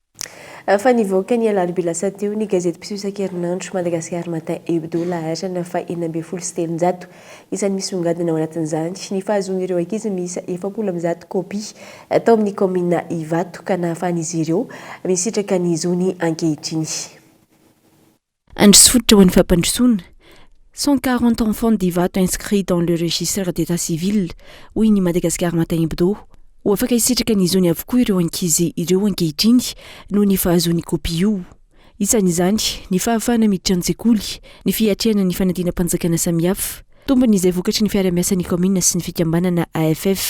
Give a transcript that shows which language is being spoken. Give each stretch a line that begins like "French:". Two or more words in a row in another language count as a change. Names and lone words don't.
Malagasy: Fa nivoaka ny alarobia lasa teo ny gazety mpiseho isan-kerinandro Madagascar Matin Hebdo laharana fa 407 isany misy ongadina ao anatin'izany ny fahazoan'ireo ankizy misy 410 kopia tao amin'ny commune Ivato ka nahafahan'izy ireo misitraka ny zony ankehitriny. Androsy fototra ho an'ny fampandrosoana
French: 140 enfants d'Ivato inscrits dans le registre d'état civil
Malagasy: hoy ny
French: Madagascar Matin Hebdo.
Malagasy: Ho afaka hisitraka ny zony avokoa ireo ankizy ireo ankehitriny no ny fahazoan'ny kopia io. Isan'izany ny fahafahana miditra an-tsekoly, ny fiatrehana ny fanadina mpanjakana samihafa, tombony izay vokatry ny fiara-miasan'ny commune sy ny fikambanana AFF.